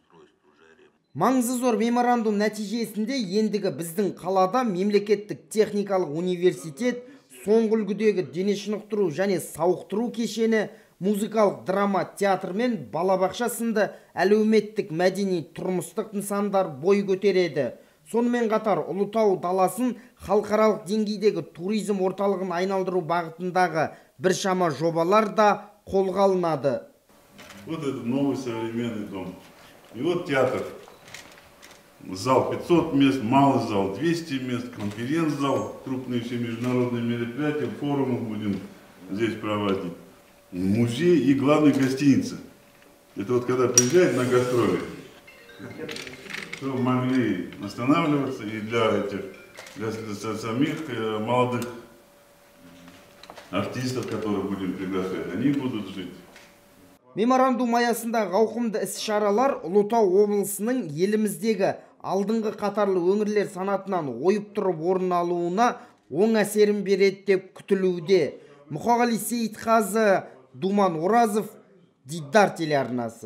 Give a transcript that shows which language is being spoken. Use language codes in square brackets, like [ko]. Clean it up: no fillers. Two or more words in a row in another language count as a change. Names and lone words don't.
[kk] Маңызы зор меморандум нәтижесінде ендігі біздің қалада мемлекеттік техникалық университет, соңғы үлгідегі дене шынықтыру және сауықтыру кешені, музыкалық драма театр мен балабақша сынды әлеуметтік мәдени тұрмыстық нысандар бой көтереді. Сонымен қатар Ұлытау даласын халықаралық деңгейдегі туризм орталығын айналдыру бағытындағы біршама жобалар да қолға алынады. [ru] Вот этот новый современный дом. И вот театр. Зал 500 мест, малый зал 200 мест, конференц-зал, крупные все международные мероприятия, форумы будем здесь проводить. Музей и главная гостиница. Это вот когда приезжают на гастроли, чтобы могли останавливаться и для самих молодых артистов, которых будем приглашать, они будут жить. [kk] Меморандум аясындағы ауқымды іс-шаралар Ұлытау облысының еліміздегі алдыңғы қатарлы өңірлер санатынан ойып тұрып орын алуына оң әсерін береді деп күтілуде. Мұқағали Сейітқазы, Думан Оразов, Дидар телеарнасы.